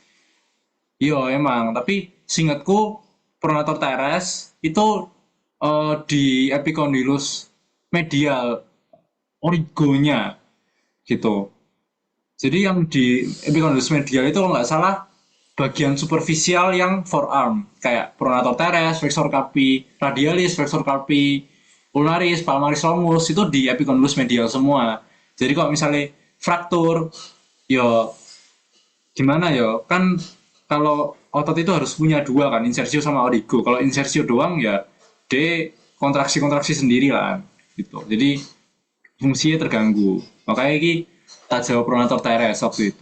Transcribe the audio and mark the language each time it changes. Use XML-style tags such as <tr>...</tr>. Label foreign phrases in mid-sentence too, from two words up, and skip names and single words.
<id>Iya emang, tapi seingatku</id> <la>pronator teres</la> <id>itu di</id> <la>epicondylus medial</la> <id>origonya gitu. Jadi yang di</id> <la>epicondylus medial</la> <id>itu kalau nggak salah bagian superficial yang forearm kayak</id> <la>pronator teres, flexor carpi radialis, flexor carpi ulnaris, palmaris longus</la> <id>itu di</id> <la>epicondylus medial</la> <id>semua. Jadi kalau misalnya fraktur, yo gimana yo kan kalau otot itu harus punya dua kan, insersio sama origo. Kalau insersio doang ya D kontraksi-kontraksi sendiri lah gitu. Jadi fungsinya terganggu. Makanya ini tak jawab</id> <la>pronator teres</la> <id>waktu itu.</id>